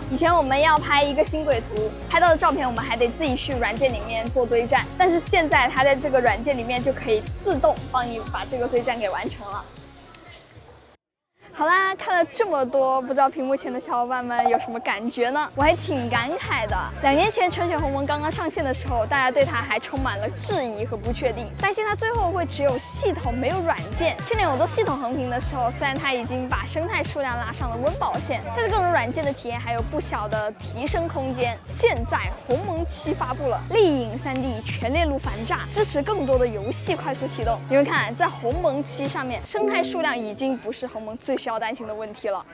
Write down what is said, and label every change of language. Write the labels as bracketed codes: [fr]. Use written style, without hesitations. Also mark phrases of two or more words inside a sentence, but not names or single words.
[zh] 以前我们要拍一个星轨图，拍到的照片我们还得自己去软件裡面做堆栈，但是現在它在這個軟件裡面就可以自動幫你把這個堆栈給完成了。好啦，看了這麼多，不知道屏幕前的小伙伴們有什麼感覺呢？我還挺感慨的。2年前純血鴻蒙剛剛上線的時候，大家對它還充滿了質疑和不確定，擔心它最後會只有系統沒有軟件。去年我做系統橫屏的時候，雖然它已經把生態數量拉上了溫飽線，但是各種軟件的體驗還有不小的提升空間。現在鴻蒙7發布了，麗影 3D 全鏈路反炸，支持更多的遊戲快速啟動。你們看，在鴻蒙7上面，生態數量已經不是鴻蒙最需要擔心的問題了。